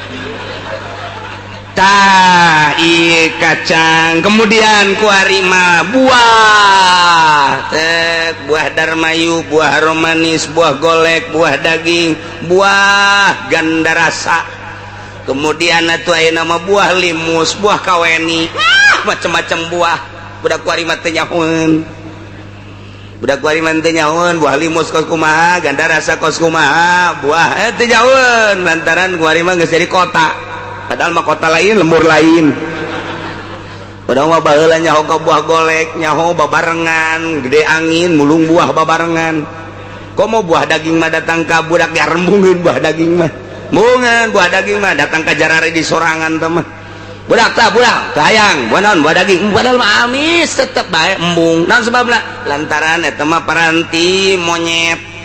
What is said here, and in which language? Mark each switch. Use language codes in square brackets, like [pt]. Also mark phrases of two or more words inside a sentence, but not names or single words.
[su] tah ieu kacang kemudian kuari mah buah buah darmayu buah romanis buah golek buah daging buah ganda rasa kemudian atuh aya nama buah limus buah kaweni macam-macam buah budak kuari mah teu nyahoeun buah limus kos kumaha ganda rasa kos kumaha buah teu nyahoeun lantaran kuari mah geus jadi kota padahal mah kota lain lembur lain padahal mah baheula nyaho ka buah golek nyaho babarengan gede angin mulung buah babarengan komo buah daging mah datang ka budak diarembungeun buah daging mah mungeun buah daging mah datang ka jarare di sorangan teh mah budak hayang buah daging padahal mah amis tetep bae embung naon sebabna lantaran eta mah paranti monyet